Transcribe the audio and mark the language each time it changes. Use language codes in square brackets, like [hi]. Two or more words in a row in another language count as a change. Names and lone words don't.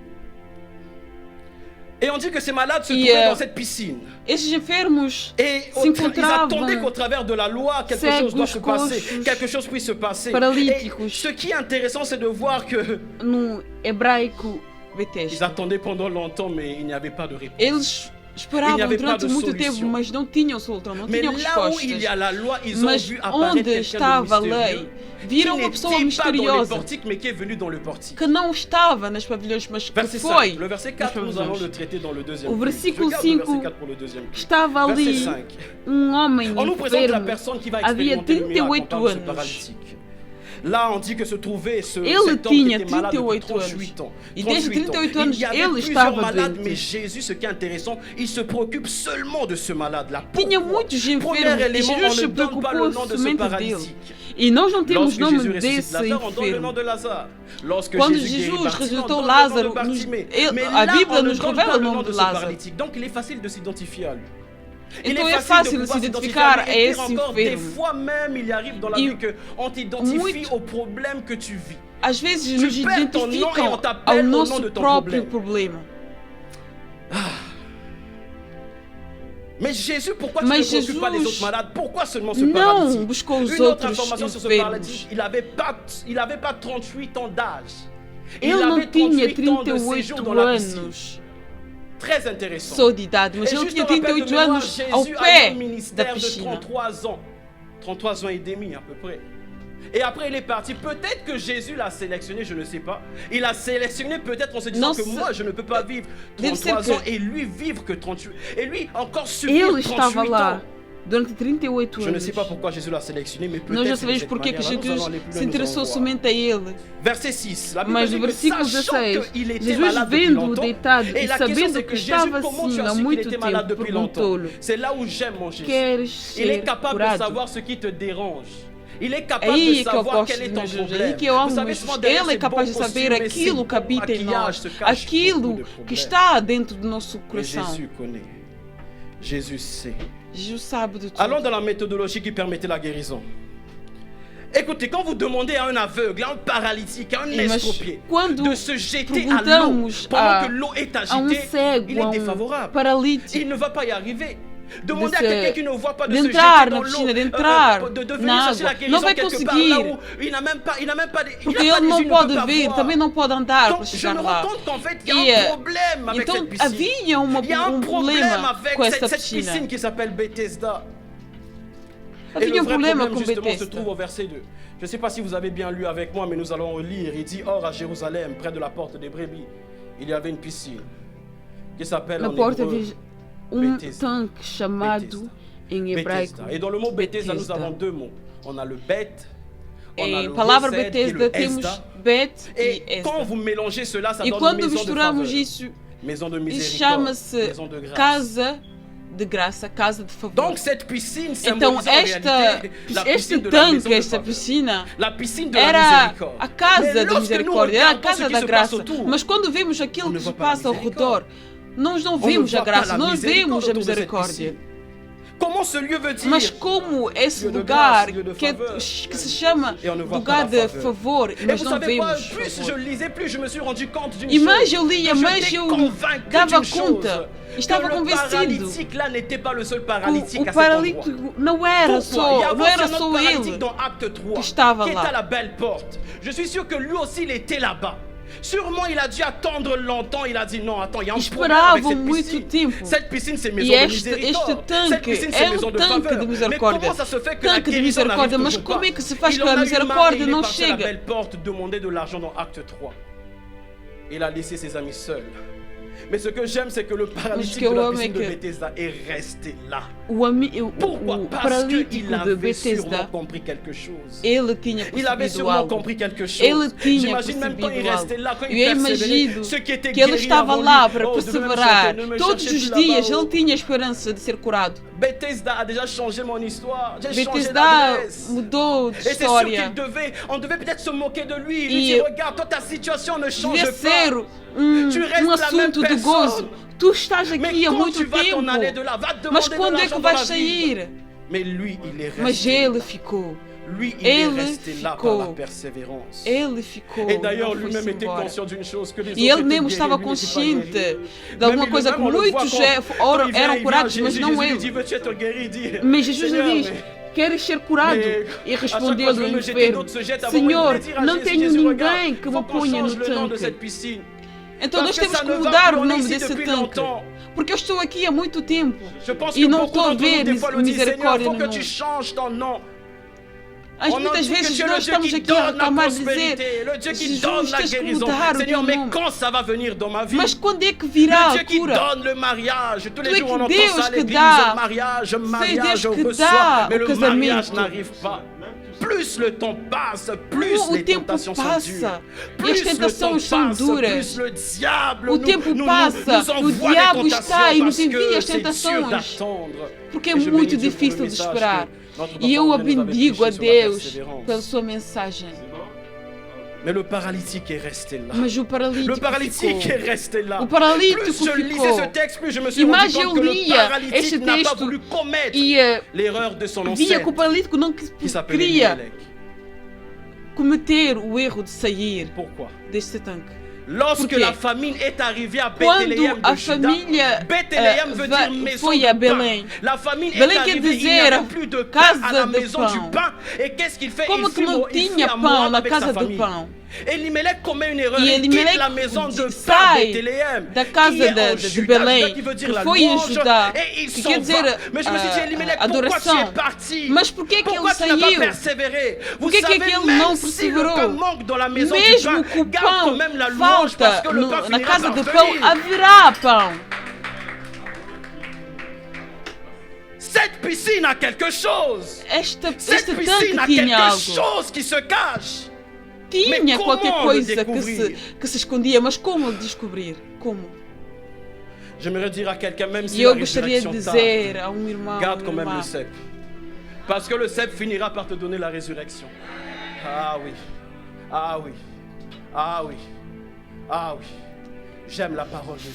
[fr] Et on dit que ces malades se trouvaient dans cette piscine. Et ils attendaient qu'au travers de la loi, quelque chose doit se passer, quelque chose puisse se passer. Et ce qui est intéressant, c'est de voir que ils attendaient pendant longtemps, mais il n'y avait pas de réponse. [pt] Esperavam durante muito tempo, mas não tinham solução, não tinham respostas. Mas onde estava a lei, viram uma pessoa misteriosa que não estava nos pavilhões, mas que foi nos pavilhões. O versículo 5 estava ali homem enfermo, havia 38 anos. [fr] Là, on dit que se trouvait cet homme qui était malade depuis 38 ans. Il y avait plusieurs malades, mais Jésus, ce qui est intéressant, il se préoccupe seulement de ce malade-là. Premier élément, on ne donne pas le nom de ce paralytique. Lorsque Jésus ressuscite Lazare, on donne le nom de Lazare. [pt] Lorsque Jésus ressuscitou Lázaro, a Bíblia nos revela o nome de Lázaro. [fr] Donc il est facile de s'identifier à lui. [pt] Então é fácil de se identificar a esse enfermo. [fr] Des fois même, il arrive dans la vie qu'on t'identifie au problème que tu vis. [pt] Às vezes nos identificam ao nosso próprio problema. [fr] Mais Jésus, pourquoi tu ne préoccupes pas les autres malades? Pourquoi seulement ce paralytique? [pt] Não buscou os [fr] Une autre [pt] outros [fr] information sur ce paralytique, il n'avait pas 38 ans d'âge. [pt] Ele não tinha 38 anos. [fr] Très intéressant. [pt] Sou de idade, mas ele tinha 38 anos ao pé da piscina. [fr] 33 ans et demi à peu près. Et après il est parti. Peut-être que Jésus l'a sélectionné, je ne sais pas. Il a sélectionné peut-être en se disant que moi je ne peux pas vivre 33 ans et lui vivre que 38. Et lui encore subir 38 ans. [pt] Durante 38 anos. [fr] Je ne sais pas pourquoi Jésus l'a sélectionné, mais peut-être. [pt] Nós já sabemos porque que Jesus se interessou somente a ele. [fr] Verset 6. [pt] Mas no versículo 16, Jesus vendo-o deitado e sabendo que estava assim há muito tempo, perguntou-lhe: Queres ser curado? [fr] Il est capable de savoir quel est ton problème. [pt] Ele é capaz de saber aquilo que habita em nós, aquilo que está dentro do nosso coração. [fr] Jésus connaît. Jésus sait. [pt] Jesus sabe de tudo. [fr] Allons dans la méthodologie qui permettait la guérison. Écoutez, quand vous demandez à un aveugle, à un paralytique, à un estropié de se jeter à l'eau pendant que l'eau est agitée, il est défavorable. Il ne va pas y arriver. Demandez à quelqu'un qui ne voit pas de se jeter dans l'eau, de venir chercher la guérison quelque part là où il n'a même pas [pt] porque ele não pode ver, também não pode andar para [fr] Donc je [pt] chegar [fr] me [pt] lá. [fr] rends compte qu'en fait il y a un problème avec cette piscine. [pt] Havia [fr] Il y a un problème avec [pt] com essa [fr] cette [pt] piscina. [fr] piscine qui s'appelle Bethesda. Et [pt] Havia [fr] le vrai [pt] problema [fr] problème [pt] com [fr] justement se Bethesda. trouve au verset 2. Je ne sais pas si vous avez bien lu avec moi, mais nous allons lire. Il dit, or à Jérusalem, près de la porte des brebis, il y avait une piscine qui s'appelle en hébreu [pt] tanque chamado em hebraico Bethesda. [fr] Et dans le mot Bethesda, nous avons deux mots. On a le Bet, on a [pt] Em [fr] le [pt] palavra [fr] Besed et [pt] Bethesda [fr] le [pt] temos [fr] Esda. [pt] Bet e [fr] Et quand [pt] Esda. [fr] vous mélangez cela, ça [pt] E [fr] donne [pt] quando [fr] maison de [pt] misturamos [fr] faveur, [pt] isso, [fr] maison de [pt] isso [fr] miséricorde, [pt] chama-se [fr] maison de grâce. [pt] casa de graça, casa de favor. [fr] Donc cette piscine [pt] Então [fr] symbolise en réalité la [pt] este [fr] piscine de la maison [pt] tanque, [fr] de [pt] esta [fr] faveur. [pt] piscina, [fr] La piscine de la [pt] era [fr] miséricorde. [pt] a casa [fr] Mais [pt] da [fr] lorsque nous [pt] misericórdia, era a [fr] regardons ce [pt] casa [fr] qui [pt] da [fr] se passe [pt] graça. [fr] autour, [pt] Mas quando vemos aquilo [fr] on ne [pt] que se [fr] voit pas la [pt] passa ao [fr] miséricorde. [pt] redor, nós não [fr] On ne [pt] vemos a [fr] voit pas [pt] graça, [fr] la [pt] nós vemos a [fr] miséricorde autour de cette [pt] misericórdia. [fr] piscine. Comment ce lieu veut dire? [pt] Mas como esse [fr] Lieu de [pt] lugar [fr] grâce, lieu de [pt] que [fr] faveur. [pt] se chama [fr] Et on ne voit [pt] lugar [fr] pas la [pt] de [fr] faveur. [pt] favor, [fr] Et [pt] mas [fr] vous [pt] não [fr] savez quoi? [pt] vemos [fr] Plus je [pt] favor. [fr] lisais, plus je me suis rendu compte d'une [pt] E mais [fr] chose. [pt] eu lia, [fr] Que [pt] mais [fr] j'étais [pt] eu [fr] convaincu [pt] dava [fr] d'une [pt] conta, [fr] chose. [pt] estava [fr] Que le [pt] convencido [fr] paralytique là n'était pas le seul paralytique [pt] o [fr] à cet endroit. [pt] paralítico não era [fr] Pourquoi? Il y [pt] só, [fr] a [pt] não [fr] aussi [pt] era [fr] un autre [pt] só [fr] paralytique [pt] ele [fr] dans Acte 3 [pt] que estava [fr] qui est [pt] lá. [fr] à la belle porte. Je suis sûr que lui aussi il était là-bas. Sûrement il a dû attendre longtemps, il a dit non, attends, il y a un problème avec cette [pt] muito [fr] piscine. [pt] tempo. [fr] Cette piscine c'est [pt] E [fr] maison de [pt] este [fr] miséricorde. Cette [pt] tanque [fr] piscine c'est [pt] é [fr] maison de [pt] tanque [fr] faveur. [pt] de [fr] Mais [pt] misericórdia. [fr] comment ça se fait que la [pt] Tanque de [fr] guérison n'arrive [pt] misericórdia, mas [fr] toujours [pt] como [fr] pas? [pt] é que se faz [fr] Il [pt] que a [fr] en a eu marre et [pt] misericórdia [fr] il est [pt] não [fr] parti à la [pt] chega? [fr] belle porte demander de l'argent dans Acte 3. Il a laissé ses amis seuls. Mais ce que j'aime, c'est que le paralytique de la piscine de Bethesda est resté là. Pourquoi? Parce qu'il avait sûrement compris quelque chose. Il avait sûrement compris quelque chose. J'imagine même quand il restait là, quand il persévérait, ceux qui étaient [pt] que ele [fr] guéris [pt] estava [fr] avant [pt] lá [fr] lui, [pt] para [fr] oh, [pt] perseverar. [fr] ne me [pt] Todos [fr] cherchez [pt] os [fr] plus [pt] dias [fr] là-bas, [pt] ele tinha esperança de ser curado. [fr] Bethesda a déjà changé mon histoire. J'ai changé d'adresse. [pt] Mudou de história. [fr] Et c'est sûr qu'il on devait peut-être se moquer de lui. Lui dire, regarde, toi, ta situation ne change pas. Tu restes la même personne. [pt] Tu estás aqui há muito tempo. Mas quando é que vais sair? Mais lui, il est resté. Mas ele ficou. Lui, il est resté là par la persévérance. Ele ficou. Et d'ailleurs, lui-même était conscient d'une chose, que les e ele mesmo estava consciente de alguma coisa que muitos eram curados, mas não ele. Mas Jesus lhe diz: queres ser curado? E respondeu-lhe o enfermo: Senhor, não tenho ninguém que me ponha no tanque. Então nós temos que mudar o nome desse tanque. Porque eu estou aqui há muito tempo e não estou a ver misericórdia no mundo. Muitas vezes nós estamos aqui a reclamar, dizer: Jesus, tens que mudar o teu nome. Mas quando é que virá a cura? Tu é que Deus que dá. C'est Deus que dá o casamento. [fr] Plus le temps passe, plus les tentations sont dures. Plus le temps passe, plus le diable [pt] o tempo passa, o diabo está e nos envia as tentações. Porque é muito difícil de esperar. E eu bendigo a Deus pela sua mensagem. [fr] Mais le paralytique est resté là. [pt] Mas o [fr] paralítico est resté là. [pt] O paralítico [fr] plus je lisais ce texte, plus je me suis rendu compte que le paralytique n'a pas voulu commettre l'erreur de son ancêtre. [pt] Via que o paralítico não queria cometer o erro de sair deste tanque. [fr] Lorsque la famine est arrivée à Bethléem de Juda, Bethléem veut dire maison de pain. La famine est arrivée, il n'y avait plus de pain à la maison du pain. Et qu'est-ce qu'il fait? Il fuit à Moab avec sa famille. Elimelech commet une erreur, il quitte la maison de pain Bethléem, [pt] da casa de Belém, que foi em Judá, que quer dizer adoração. Mas por que ele saiu? Por que ele não perseverou? Mesmo que o pão falta na casa de pão, haverá pão. [fr] Cette piscine a quelque chose. Cette piscine a quelque chose qui se cache. [pt] Tinha qualquer coisa que se escondia, mas como descobrir? Como? [fr] J'aimerais dire à quelqu'un, même si [pt] eu gostaria de dizer a irmão, [fr] garde quand même le cep. Parce que le cep finira par te donner la résurrection. Ah oui. Ah oui. Ah oui. Ah oui. J'aime la parole de Dieu.